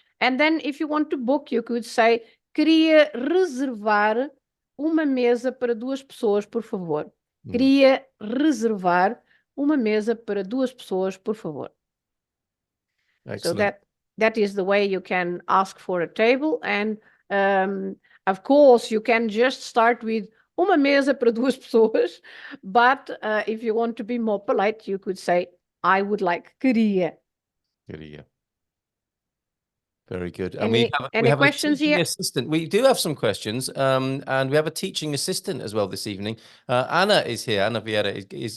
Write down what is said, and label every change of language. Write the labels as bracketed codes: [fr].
[en] And then if you want to book, you could say, [pt] queria reservar uma mesa para duas pessoas, por favor. Queria reservar uma mesa para duas pessoas, por favor. [en] Excellent. So that is the way you can ask for a table. And of course, you can just start with [pt] uma mesa para duas pessoas. [en] But if you want to be more polite, you could say, I would like queria. Queria. Very good. And we have questions a teaching here? assistant. We do have some questions, and we have a teaching assistant as well this evening. Anna is here. Anna Vieira is